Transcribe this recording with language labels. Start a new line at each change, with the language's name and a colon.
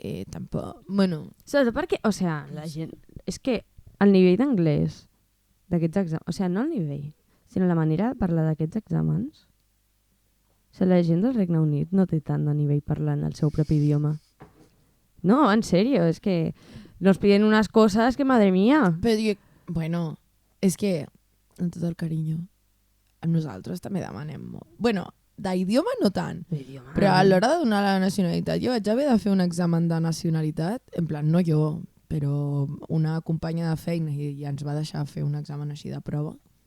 Catalan: Tampoc... Bueno... Sobretot perquè, o sigui, la gent... És que el nivell d'anglès d'aquests exàmens... O sigui, no el nivell, sinó la manera de parlar d'aquests exàmens... O sigui, la gent del Regne Unit no té tant de nivell parlant el seu propi idioma.
Spanish: No, en serio, es que nos piden unas cosas que madre mía.
Catalan: Però jo, bueno, és que, amb tot el carinyo, nosaltres també demanem molt. Bueno, d'idioma no tant, però a l'hora de donar la nacionalitat, jo vaig haver de fer un examen de nacionalitat, en plan, no jo, però una companya de feina i ens va deixar fer un examen així de prova.